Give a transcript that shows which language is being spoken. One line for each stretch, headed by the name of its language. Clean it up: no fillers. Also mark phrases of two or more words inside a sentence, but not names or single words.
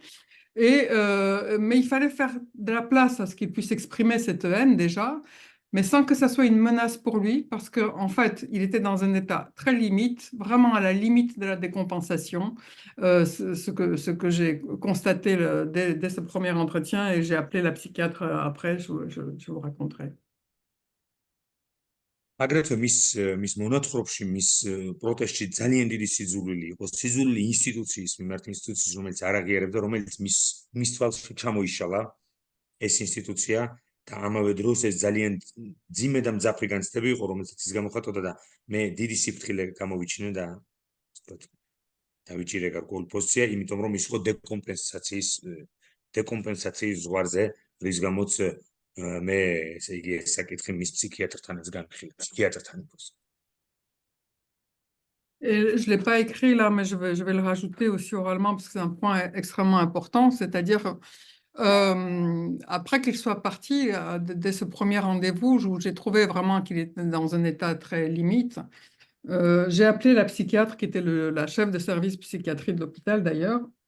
French: Mais il fallait faire de la place à ce qu'il puisse exprimer cette haine déjà, mais sans que ça soit une menace pour lui, parce qu'en fait, il était dans un état très limite, vraiment à la limite de la décompensation, ce que j'ai constaté dès ce premier entretien, et j'ai appelé la psychiatre après, je vous raconterai.
Georgian: აგრეთვე მის მონათხრობში, მის პროტესტში ძალიან დიდი სიძულვილი იყო, სიძულვილი ინსტიტუციის მიმართ, ინსტიტუციის, რომელიც არ აღიარებდა, რომელიც მის თვალში ჩამოიშალა ეს ინსტიტუცია და ამავე დროს ეს ძალიან ძიმე და მძაფრი განცდები იყო, რომელსაც ის გამოხატავდა და მე დიდი სიფრთხილე გამოვიჩინე და დავიჭირე გარკვეული პოზიცია, იმიტომ რომ ის იყო დეკომპენსაციის ზღვარზე, რის გამოც მე ესე იგი ეს საკითხი მის ფსიქიატრთანაც განხილე, ფსიქიატრთან იყოს.
French: Et je ne l'ai pas écrit là, mais je vais le rajouter aussi oralement parce que c'est un point extrêmement important, c'est-à-dire après qu'il soit parti, dès ce premier rendez-vous où j'ai trouvé vraiment qu'il était dans un état très limite, j'ai appelé la psychiatre qui était la chef de service psychiatrie de l'hôpital d'ailleurs,